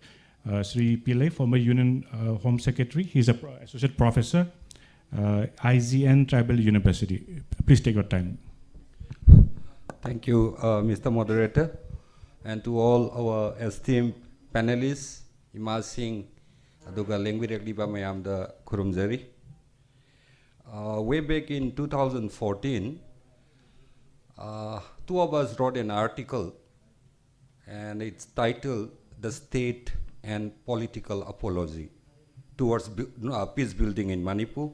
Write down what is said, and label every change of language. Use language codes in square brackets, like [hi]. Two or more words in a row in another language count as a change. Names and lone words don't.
[en] Sri Pillai, former Union Home Secretary. He's an associate professor, IGN Tribal University. Please take your time. Thank you, Mr. Moderator, and to all our esteemed panelists, Imam Singh, [mni] aduga lengwi ba mayam da khurumjari. [en] Way back in 2014, two of us wrote an article, and it's titled "The State and Political Apology Towards Peace Building in Manipur."